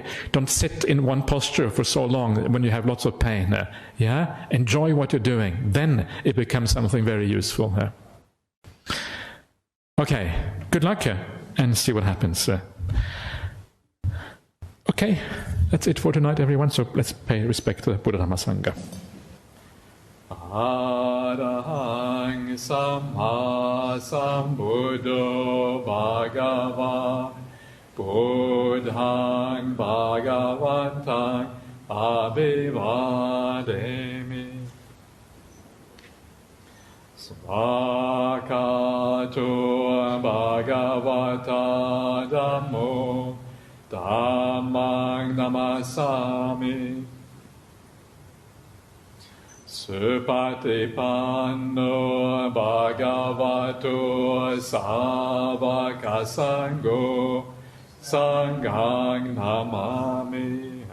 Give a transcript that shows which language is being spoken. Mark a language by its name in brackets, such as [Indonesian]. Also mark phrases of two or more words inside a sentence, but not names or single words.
[English] Don't sit in one posture for so long when you have lots of pain. Yeah? Enjoy what you're doing. Then it becomes something very useful. Okay, good luck and see what happens. Okay, that's it for tonight, everyone. So let's pay respect to the Buddha Dhamma Sangha. [Pali] Arahang Samma Sambuddho Bhagava Buddhang Bhagavantang Abhivademi Svakato Bhagavata Dhammo Dhammang Namasami Supatipanno Bhagavato Savaka Sangho Sanghang Namami